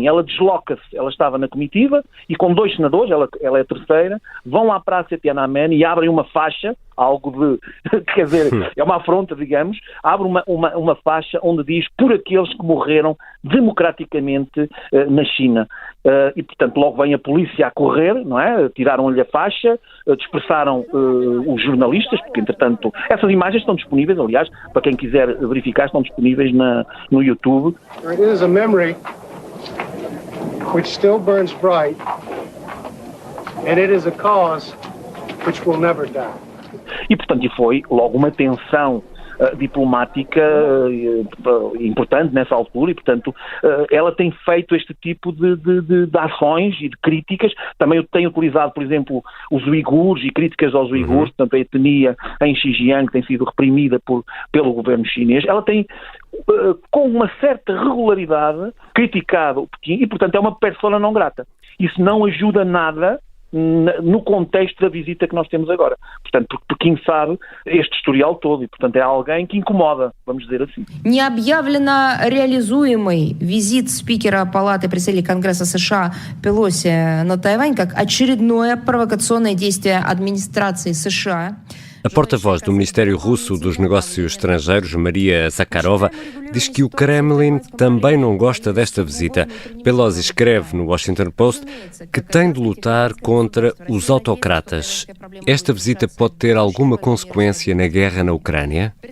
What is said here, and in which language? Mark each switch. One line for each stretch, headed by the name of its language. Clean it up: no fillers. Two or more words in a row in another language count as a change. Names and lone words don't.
Portuguese: Ela desloca-se, ela estava na comitiva e com 2 senadores, ela é a terceira, vão à Praça Tiananmen e abrem uma faixa, algo de, quer dizer, é uma afronta, digamos, abre uma faixa onde diz por aqueles que morreram democraticamente na China. E, portanto, logo vem a polícia a correr, não é? Tiraram-lhe a faixa, dispersaram os jornalistas, porque, entretanto, essas imagens estão disponíveis, aliás, para quem quiser verificar, estão disponíveis no YouTube.
English: It is a memory which still burns bright, and it is a cause which will never die.
Portuguese: E, portanto, foi logo uma tensão diplomática importante nessa altura e, portanto, ela tem feito este tipo de ações e de críticas. Também tem utilizado, por exemplo, os uigures e críticas aos uigures, portanto, a etnia em Xinjiang que tem sido reprimida pelo governo chinês. Ela tem, com uma certa regularidade, criticado o Pequim e, portanto, é uma persona não grata. Isso não ajuda nada no contexto da visita que nós temos agora. Portanto, porque Pequim sabe este historial todo и, portanto, é alguém que incomoда, vamos dizer assim.
Russian: Не объявлено реализуемый визит спикера Палаты представителей Конгресса США Пелоси на Тайвань как очередное провокационное действие администрации США.
Portuguese: A porta-voz do Ministério Russo dos Negócios Estrangeiros, Maria Zakharova, diz que o Kremlin também não gosta desta visita. Pelosi escreve no Washington Post que tem de lutar contra os autocratas. Esta visita pode ter alguma consequência na guerra na Ucrânia?